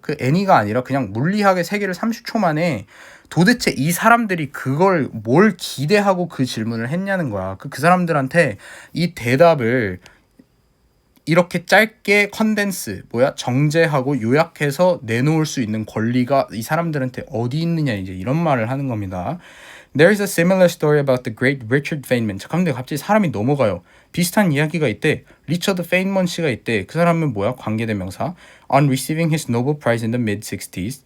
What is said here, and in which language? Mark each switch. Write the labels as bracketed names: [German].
[Korean] 그 애니가 아니라 그냥 물리학의 세계를 30초 만에 도대체 이 사람들이 그걸 뭘 기대하고 그 질문을 했냐는 거야. 그 사람들한테 이 대답을 이렇게 짧게 컨덴스 정제하고 요약해서 내놓을 수 있는 권리가 이 사람들한테 어디 있느냐 이제 이런 말을 하는 겁니다. [English] There is a similar story about the great Richard Feynman. [Korean] 잠깐만 갑자기 사람이 넘어가요. 비슷한 이야기가 있대. 리처드 페인먼 씨가 있대. 그 사람은 관계대명사. [English] On receiving his Nobel Prize in the mid-60s.